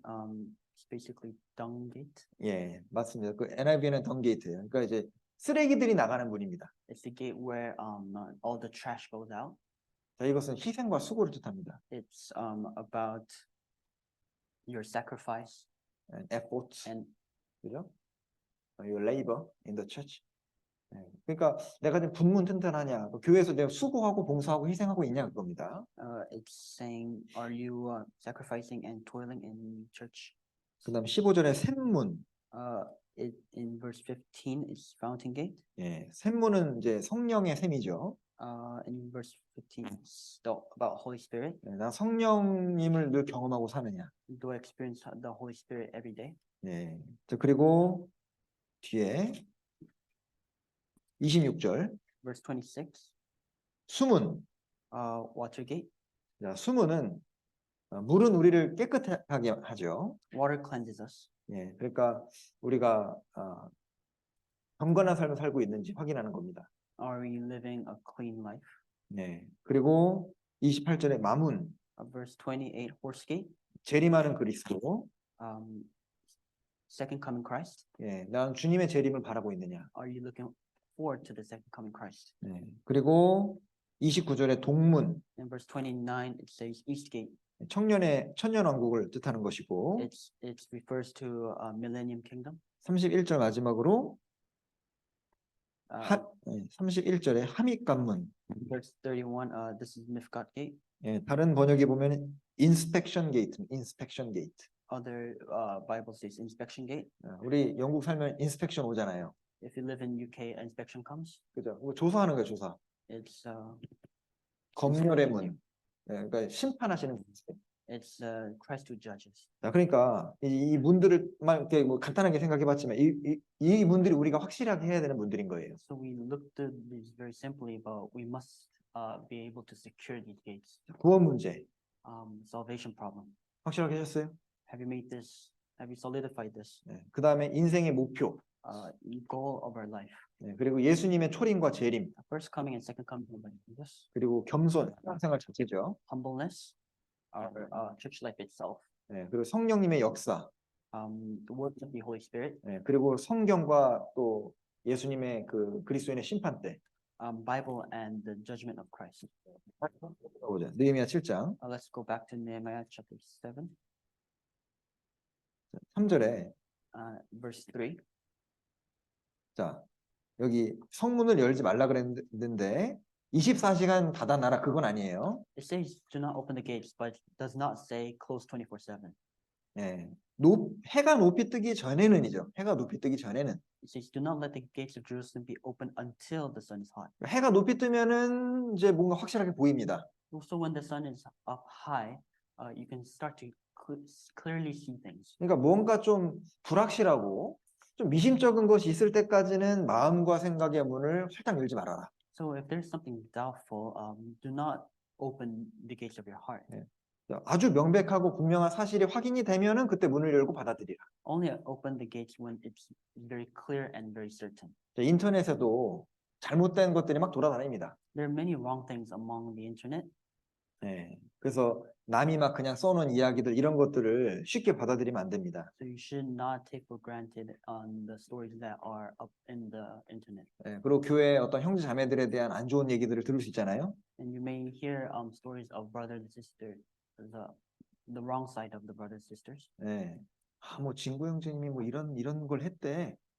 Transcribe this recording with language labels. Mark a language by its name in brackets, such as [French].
[English] It's basically dung gate. [Korean] 예, 맞습니다. 그 NIV는 dung gate예요. 그러니까 이제 쓰레기들이 나가는 문입니다. [English] It's the gate where all the trash goes out. [Korean] 자, 이것은 희생과 수고를 뜻합니다. [English] It's about your sacrifice and effort, and [Korean] 그죠? [English] Your labor in the church. [Korean] 그러니까 내가 지금 분문 튼튼하냐, 교회에서 내가 수고하고 봉사하고 희생하고 있냐 그겁니다. [English] It's saying, are you sacrificing and toiling in church? [Korean] 그다음 15절에 샘문. [English] In verse 15 is fountain gate. [Korean] 예, 샘문은 이제 성령의 샘이죠. [English] In verse 15 it's about Holy Spirit. [Korean] 나 성령님을 늘 경험하고 사느냐. [English] Do I experience the Holy Spirit every day? [Korean] 예. 자, 그리고 뒤에 26절. [English] Verse 26. [Korean] 수문. [English] Water gate. [Korean] 자, 수문은 물은 우리를 깨끗하게 하죠. [English] Water cleanses us. [Korean] 예, 그러니까 우리가 경건한 삶을 살고 있는지 확인하는 겁니다. [English] Are we living a clean life? [Korean] 네. 그리고 28절에 마문. [English] Verse 28, horse gate. [Korean] 재림하는 그리스도. [English] Second coming Christ. [Korean] 예, 난 주님의 재림을 바라고 있느냐. [English] Are you looking forward to the second coming Christ? [Korean] 네. 그리고 29절에 동문. [English] In verse 29, it says east gate. [Korean] 천년 왕국을 뜻하는 것이고. [English] It refers to millennium kingdom. [Korean] 31절 마지막으로 31절에 함익관문. [English] Verse 31, this is Mifkat gate. [Korean] 예, 다른 번역에 보면 [English] inspection gate, inspection gate. Other Bible says inspection gate. [Korean] 우리 영국 살면 inspection 오잖아요. [English] If you live in UK, inspection comes. [Korean] 그죠? 조사하는 거예요, 조사. [English] It's [Korean] 검열의 문. 예, 그러니까 심판하시는 분. [English] It's Christ who judges. [Korean] 자, 그러니까 이 문들을만 이렇게 뭐 간단하게 생각해봤지만 이 문들이 우리가 확실하게 해야 되는 문들인 거예요. [English] So we looked at this very simply, but we must be able to secure these gates. [Korean] 구원 문제 [English] Salvation problem. [Korean] 확실하게 하셨어요? [English] Have you made this? Have you solidified this? [Korean] 네. 그 다음에 인생의 목표, [English] Goal of our life. [Korean] 네. 그리고 예수님의 초림과 재림, [English] First coming and second coming of Jesus. [Korean] 그리고 겸손, 신앙생활 자체죠. [English] Humbleness. Our church life itself. [Korean] 네. 그리고 성령님의 역사, [English] The work of the Holy Spirit. [Korean] 네. 그리고 성경과 또 예수님의 그 그리스도인의 심판 때. [English] Bible and the judgment of Christ. [Korean] 보자. 느헤미야 7장 [English] Let's go back to Nehemiah chapter 7, [Korean] 3절에 [English] verse 3. [Korean] 자, 여기 성문을 열지 말라 그랬는데 24시간 닫아놔라 그건 아니에요. [English] It says do not open the gates, but it does not say close 24/7. [Korean] 네. 해가 높이 뜨기 전에는이죠. 해가 높이 뜨기 전에는. [English] It says do not let the gates of Jerusalem be open until the sun is hot. [Korean] 해가 높이 뜨면은 이제 뭔가 확실하게 보입니다. [English] Also, when the sun is up high, you can start to clearly see things. [Korean] 그러니까 뭔가 좀 불확실하고 좀 미심쩍은 것이 있을 때까지는 마음과 생각의 문을 활짝 열지 말아라. [English] So if there's something doubtful, do not open the gates of your heart. [Korean] 아주 명백하고 분명한 사실이 확인이 되면은 그때 문을 열고 받아들이라. [English] Only open the gates when it's very clear and very certain. [Korean] 인터넷에도 잘못된 것들이 막 돌아다닙니다. [English] There are many wrong things among the internet. [Korean] 네. 그래서 남이 막 그냥 써놓은 이야기들 이런 것들을 쉽게 받아들이면 안 됩니다. [English] So you should not take for granted on the stories that are up in the internet. [Korean] 네. 그리고 교회 어떤 형제 자매들에 대한 안 좋은 얘기들을 들을 수 있잖아요. [English] And you may hear stories of brothers and sisters, the wrong side of the brothers and sisters. [Korean] 네. 뭐 진구 형제님이 뭐 이런 걸 했대.